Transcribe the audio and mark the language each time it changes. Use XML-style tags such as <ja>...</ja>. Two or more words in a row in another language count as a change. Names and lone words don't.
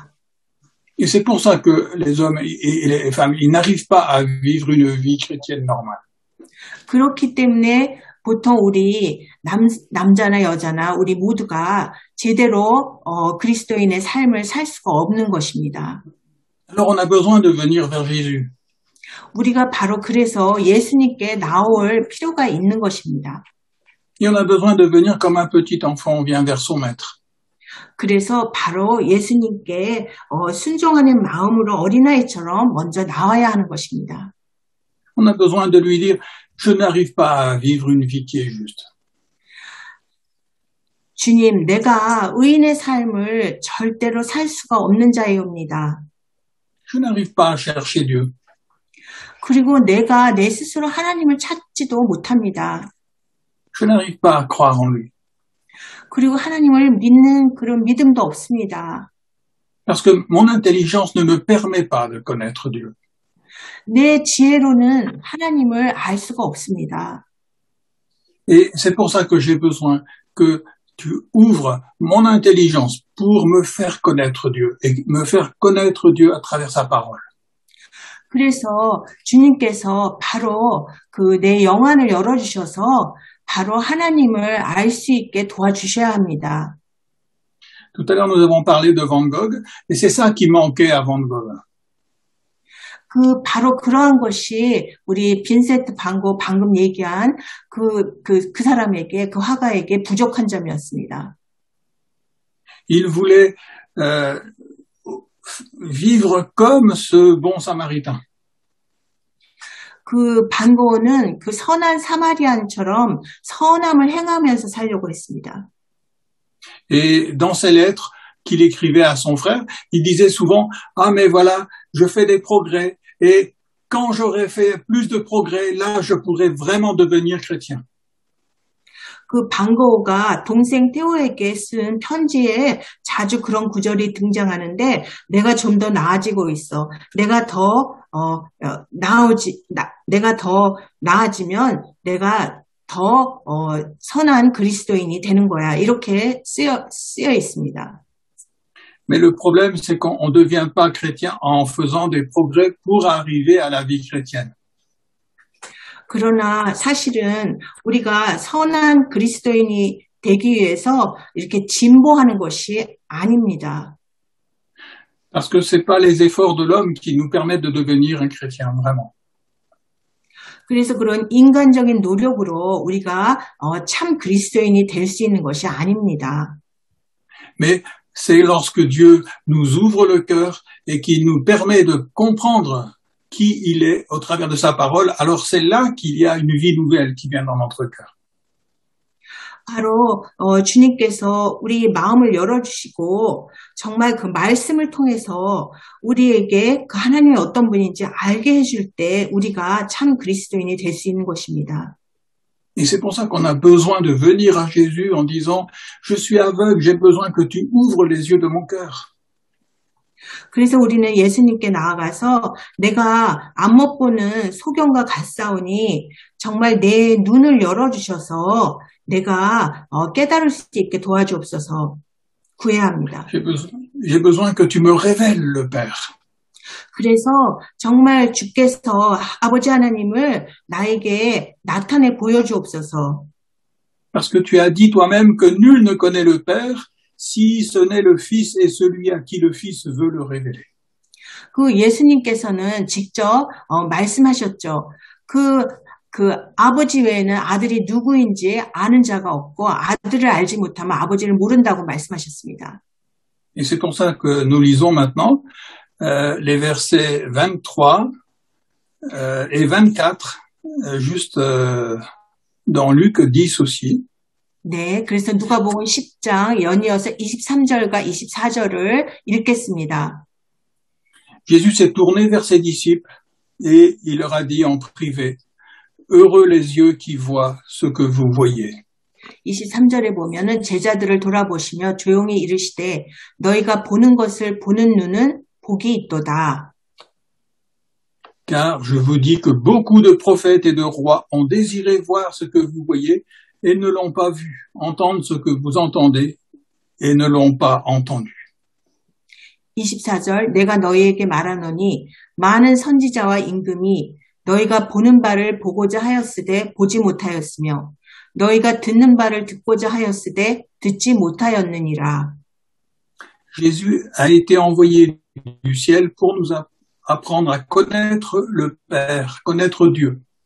<fr>Et c'est pour ça que les hommes et les femmes, ils n'arrivent pas à vivre une vie chrétienne normale.</fr> <ko>그렇기 때문에 보통 우리 남자나 여자나 우리 모두가 제대로 그리스도인의 삶을 살 수가 없는 것입니다.</ko> <fr>Alors on a besoin de venir vers Jésus.</fr> <ko>우리가 바로 그래서 예수님께 나올 필요가 있는 것입니다.</ko> <fr>Et on a besoin de venir comme un petit enfant vient vers son maître.</fr> <ko>그래서 바로 예수님께 순종하는 마음으로 어린아이처럼 먼저 나와야 하는 것입니다.</ko> <fr>On a besoin de lui dire, je n'arrive pas à vivre une vie qui est juste.</fr> <ko>주님, 내가 의인의 삶을 절대로 살 수가 없는 자이옵니다.</ko> <fr>Je n'arrive pas à chercher Dieu.</fr> <ko>그리고 내가 내 스스로 하나님을 찾지도 못합니다.</ko> <fr>Je n'arrive pas à croire en lui.</fr> <ko>그리고 하나님을 믿는 그런 믿음도 없습니다.</ko> <fr>Parce que mon intelligence ne me permet pas de connaître Dieu.</fr> <ko>내 지혜로는 하나님을 알 수가 없습니다.</ko> <fr>Et c'est pour ça que j'ai besoin que tu ouvres mon intelligence pour me faire connaître Dieu et me faire connaître Dieu à travers sa parole.</fr> <ko>그래서 주님께서 바로 그 내 영안을 열어주셔서 바로 하나님을 알 수 있게 도와주셔야 합니다.</ko> <fr>Tout à l'heure, nous avons parlé de Van Gogh et c'est ça qui manquait à Van Gogh.</fr> <ko>바로 그러한 것이 우리 빈센트 반 고흐 방금 얘기한 그 사람에게, 그 화가에게 부족한 점이었습니다.</ko> <fr>Il voulait vivre comme ce bon samaritain.</fr> <ko>그 반 고흐는 그 선한 사마리안처럼 선함을 행하면서 살려고 했습니다.</ko> <fr>Et dans ses lettres qu'il écrivait à son frère, il disait souvent « Ah mais voilà, je fais des progrès et quand j'aurai fait plus de progrès, là je pourrai vraiment devenir chrétien. »</fr> <ko>그 반 고흐가 동생 테오에게 쓴 편지에 자주 그런 구절이 등장하는데 내가 좀 더 나아지고 있어. 내가 더 나아지면 내가 더 선한 그리스도인이 되는 거야. 이렇게 쓰여 있습니다.</ko> <fr>Mais le problème, c'est qu'on ne devient pas chrétien en faisant des progrès pour arriver à la vie chrétienne.</fr> <ko>그러나 사실은 우리가 선한 그리스도인이 되기 위해서 이렇게 진보하는 것이 아닙니다.</ko> <fr>Parce que c'est pas les efforts de l'homme qui nous permettent de devenir un chrétien, vraiment.</fr> <ko>그래서 그런 인간적인 노력으로 우리가 참 그리스도인이 될 수 있는 것이 아닙니다.</ko> <fr>Mais c'est lorsque Dieu nous ouvre le cœur et qu'il nous permet de comprendre qui il est au travers de sa parole, alors c'est là qu'il y a une vie nouvelle qui vient dans notre cœur.</fr> <ko>바로 주님께서 우리 마음을 열어주시고 정말 그 말씀을 통해서 우리에게 그 하나님이 어떤 분인지 알게 해줄 때 우리가 참 그리스도인이 될 수 있는 것입니다.</ko> <fr>Et c'est pour ça qu'on a besoin de venir à Jésus en disant « Je suis aveugle, j'ai besoin que tu ouvres les yeux de mon cœur. »</fr> <ko>그래서 우리는 예수님께 나아가서 내가 안 못 보는 소경과 같사오니 정말 내 눈을 열어주셔서 내가 깨달을 수 있게 도와주옵소서 구해야 합니다.</ko> <fr>J'ai besoin que tu me révèles le Père.</fr> <ko>그래서 정말 주께서 아버지 하나님을 나에게 나타내 보여주옵소서.</ko> <fr>Parce que tu as dit toi-même que nul ne connaît le Père si ce n'est le Fils et celui à qui le Fils veut le révéler.</fr> <ko>그 예수님께서는 직접 말씀하셨죠. 그 아버지 외에는 아들이 누구인지 아는 자가 없고 아들을 알지 못하면 아버지를 모른다고 말씀하셨습니다.</ko> <fr>Et c'est pour ça que nous lisons maintenant les versets 23 et 24, juste dans Luc 10 aussi.</fr> <ko>네, 그래서 누가복음 10장 연이어서 23절과 24절을 읽겠습니다.</ko> <fr>Jésus s'est tourné vers ses disciples et il leur a dit en privé, heureux les yeux qui voient ce que vous voyez.</fr> <ko>23절에 보면은 제자들을 돌아보시며 조용히 이르시되 너희가 보는 것을 보는 눈은 복이 있도다.</ko> <fr>Car je vous dis que beaucoup de prophètes et de rois ont désiré voir ce que vous voyez et ne l'ont pas vu, entendre ce que vous entendez et ne l'ont pas entendu.</fr> <ko>24절 내가 너희에게 말하노니 많은 선지자와 임금이 너희가 보는 바를 보고자 하였으되 보지 못하였으며 너희가 듣는 바를 듣고자 하였으되 듣지 못하였느니라.</ko> <fr>Jésus a été envoyé du ciel pour nous apprendre à connaître le Père, connaître Dieu.</fr>